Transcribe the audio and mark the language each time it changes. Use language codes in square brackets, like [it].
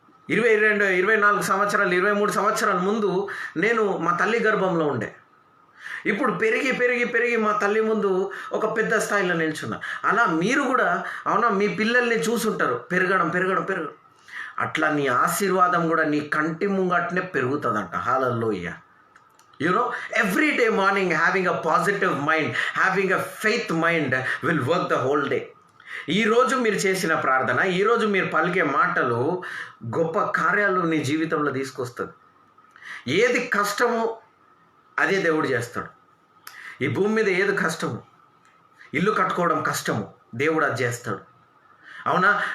[te] 22, 24 సంవత్సరాలు, 23 సంవత్సరాల ముందు నేను మా తల్లి గర్భంలో ఉండే. ఇప్పుడు పెరిగి పెరిగి పెరిగి మా తల్లి ముందు ఒక పెద్ద స్థాయిలో నిల్చున్నా. అలా మీరు కూడా, అవునా, మీ పిల్లల్ని చూసుంటారు పెరగడం. అట్లా నీ ఆశీర్వాదం కూడా నీ కంటి ముంగటనే పెరుగుతుందంట. హల్లెలూయా. [en] Every day morning having a positive mind, having a faith mind will work the whole day. [te] ఈరోజు మీరు చేసిన ప్రార్థన, ఈరోజు మీరు పలికే మాటలు గొప్ప కార్యాలు నీ జీవితంలో తీసుకొస్తుంది. ఏది కష్టమో అదే దేవుడు చేస్తాడు. ఈ భూమి మీద ఏది కష్టము, ఇల్లు కట్టుకోవడం కష్టము, దేవుడు అది చేస్తాడు. అవునా?